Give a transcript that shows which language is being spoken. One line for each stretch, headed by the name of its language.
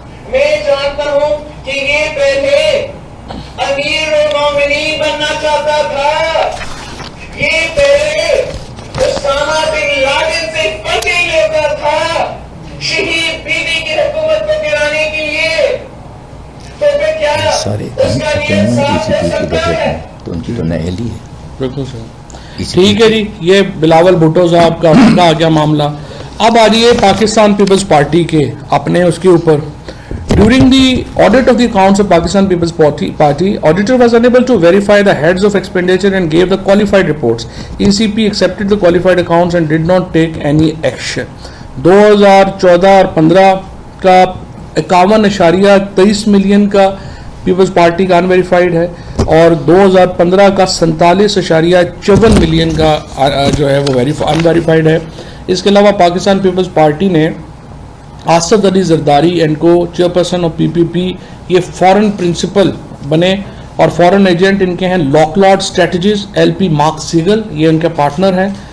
Urdu: میں جانتا ہوں کہ یہ پہلے امیر المومنین بننا چاہتا تھا, یہ پہلے اسامہ بن لادن سے پتے لیتا تھا شہید بیوی کی حکومت کو گرانے کے لیے. تو پھر کیا سارے اس کا نیت صاف ہو سکتا ہے؟ تو ان کی تو نہلی ہے. بالکل صحیح, ٹھیک ہے جی. یہ بلاول بھٹو صاحب کا آ گیا معاملہ. اب آ رہی ہے پاکستان پیپلز پارٹی کے اپنے اس کے اوپر.
English: During the audit of the accounts of Pakistan People's Party, auditor was unable to verify the heads of expenditure and gave the qualified reports. ECP accepted the qualified accounts and did not take any action.
Urdu: 2014 اور 15 کا 51.23 million کا Peoples party کا unverified ہے, اور 2015 کا 47.54 million کا جو ہے وہ انویریفائڈ ہے. اس کے علاوہ پاکستان پیپلز پارٹی نے آصف علی زرداری اینڈ کو چیئرپرسن آف PPP, یہ فورن پرنسپل بنے, اور فورن ایجنٹ ان کے ہیں لاک لاڈ اسٹریٹجیز LP مارک سیگل, یہ ان کے پارٹنر ہیں.